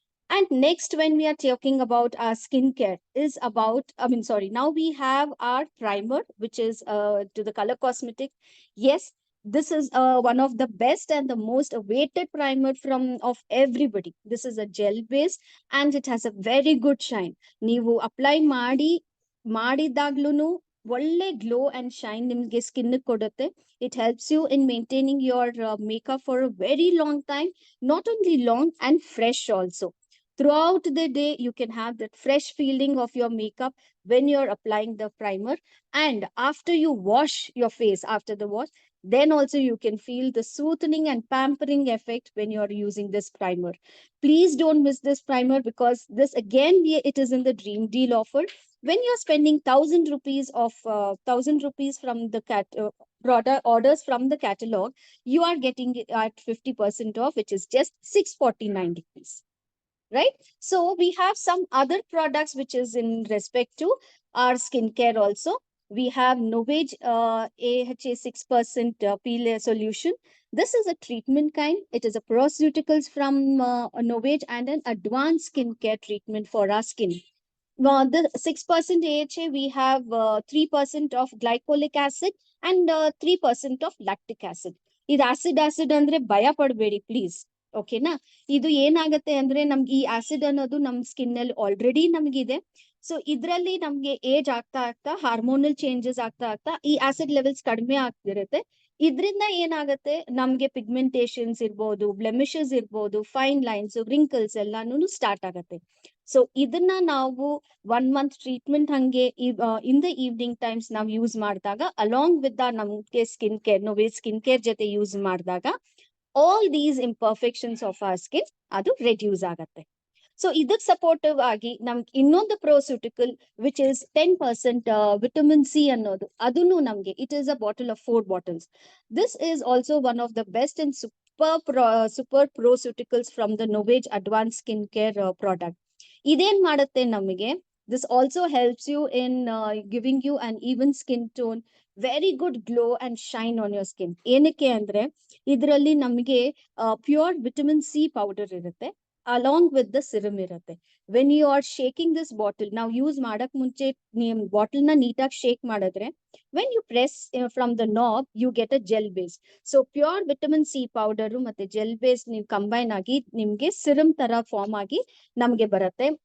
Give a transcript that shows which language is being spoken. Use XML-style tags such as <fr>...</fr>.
<en>And next, when we are talking about our skincare, is about, now we have our primer, which is to the Color Cosmetic. Yes, this is one of the best and the most awaited primer of everybody. This is a gel base and it has a very good shine.</en> <kn>ನೀವು apply ಮಾಡಿದಾಗ್ಲೂ ಒಳ್ಳೆ glow and shine ನಿಮ್ಗೆ skin ಕೊಡುತ್ತೆ.</kn> <en>It helps you in maintaining your makeup for a very long time, not only long and fresh also. Throughout the day, you can have that fresh feeling of your makeup when you're applying the primer. And after you wash your face, after the wash, then also you can feel the soothing and pampering effect when you're using this primer. Please don't miss this primer, because this again, it is in the dream deal offer. When you're spending 1,000 rupees of 1,000 rupees from the product orders from the catalog, you are getting it at 50% off, which is just 649 rupees. Right? So we have some other products which is in respect to our skincare also. We have Novage AHA 6% peel solution. This is a treatment kind. It is a proceuticals from Novage and an advanced skincare treatment for our skin. The 6% AHA, we have 3% of glycolic acid and 3% of lactic acid.</en> <kn>ಇದು acid ಅಂದ್ರೆ ಭಯ ಪಡಬೇಡಿ please, ಓಕೆನಾ. ಇದು ಏನಾಗತ್ತೆ ಅಂದ್ರೆ ನಮ್ಗೆ ಈ acid ಅನ್ನೋದು ನಮ್ ಸ್ಕಿನ್ ಅಲ್ಲಿ ಆಲ್ರೆಡಿ ನಮ್ಗಿದೆ. ಸೊ ಇದ್ರಲ್ಲಿ ನಮ್ಗೆ ಏಜ್ ಆಗ್ತಾ ಆಗ್ತಾ ಹಾರ್ಮೋನಲ್ ಚೇಂಜಸ್ ಆಗ್ತಾ ಆಗ್ತಾ ಈ ಆಸಿಡ್ ಲೆವೆಲ್ಸ್ ಕಡಿಮೆ ಆಗ್ತಿರುತ್ತೆ. ಇದ್ರಿಂದ ಏನಾಗತ್ತೆ, ನಮ್ಗೆ ಪಿಗ್ಮೆಂಟೇಷನ್ಸ್ ಇರ್ಬೋದು, ಬ್ಲೆಮಿಷಸ್ ಇರ್ಬೋದು, ಫೈನ್ ಲೈನ್ಸ್, ರಿಂಕಲ್ಸ್ ಎಲ್ಲಾನು ಸ್ಟಾರ್ಟ್ ಆಗತ್ತೆ. ಸೊ ಇದನ್ನ ನಾವು 1 month ಟ್ರೀಟ್ಮೆಂಟ್ ಹಂಗೆ ಇನ್ ದ ಈವ್ನಿಂಗ್ ಟೈಮ್ಸ್ ನಾವು ಯೂಸ್ ಮಾಡಿದಾಗ, ಅಲಾಂಗ್ ವಿತ್ ನಮ್ಗೆ ಸ್ಕಿನ್ ಕೇರ್, ನೋವೇ ಸ್ಕಿನ್ ಕೇರ್ ಜೊತೆ ಯೂಸ್ ಮಾಡಿದಾಗ,</kn> <en>all these imperfections of our skin</en> <kn>ಅದು ರೆಡ್ಯೂಸ್ ಆಗತ್ತೆ. ಸೊ ಇದಕ್ ಸಪೋರ್ಟಿವ್ ಆಗಿ ನಮ್ಗೆ ಇನ್ನೊಂದು ಪ್ರೋಸ್ಯೂಟಿಕಲ್ ವಿಚ್ ಇಸ್ 10% ವಿಟಮಿನ್ ಸಿ ಅನ್ನೋದು, ಅದನ್ನು ನಮ್ಗೆ</kn> <en>It is a bottle of 4 bottles. This is also one of the best and super proseuticals from the Novage Advanced Skincare product.</en> <kn>ಇದೇನ್ ಮಾಡುತ್ತೆ ನಮಗೆ,</kn> <en>this also helps you in giving you an even skin tone, very good glow and shine on your skin.</en> <kn>ಏನಕ್ಕೆ ಅಂದ್ರೆ ಇದರಲ್ಲಿ ನಮಗೆ pure vitamin C powder ಇರುತ್ತೆ, along with the serum ಇರುತ್ತೆ.</kn> <en>when you are shaking this bottle,</en> <kn>ನಾವು use ಮಾಡಕ್ ಮುಂಚೆ ನೀವು ಬಾಟಲ್ ನ ನೀಟಾಗಿ ಶೇಕ್ ಮಾಡಿದ್ರೆ,</kn> <en>When you press from the knob you get a gel base.</en> <kn>So pure vitamin C powder ಮತ್ತೆ ಜೆಲ್ ಬೇಸ್ ನೀವು ಕಂಬೈನ್ ಆಗಿ ನಿಮ್ಗೆ ಸಿರಮ್ ತರ ಫಾರ್ಮ್ ಆಗಿ ನಮ್ಗೆ ಬರುತ್ತೆ.</kn>